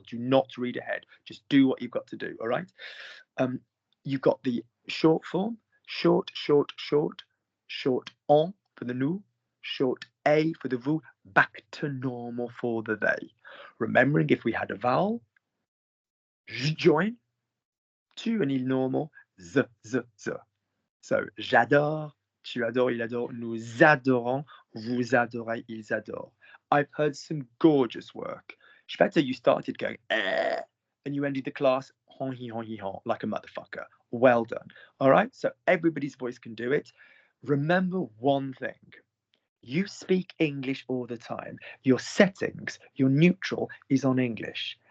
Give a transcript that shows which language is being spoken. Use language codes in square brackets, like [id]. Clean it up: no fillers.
[en] Do not read ahead. Just do what you've got to do, all right? You've got the short form, short en for the nous, short a for the vous, back to normal for the they. Remembering if we had a vowel, join, tu and il normal, z. [fr] So, j'adore, tu adores, il adore, nous adorons, vous adorez, ils adorent. [en] I've heard some gorgeous work. Shpeta, you started going, and you ended the class, hon, like a motherfucker. Well done. All right, so everybody's voice can do it. Remember one thing. You speak English all the time. Your settings, your neutral is on English.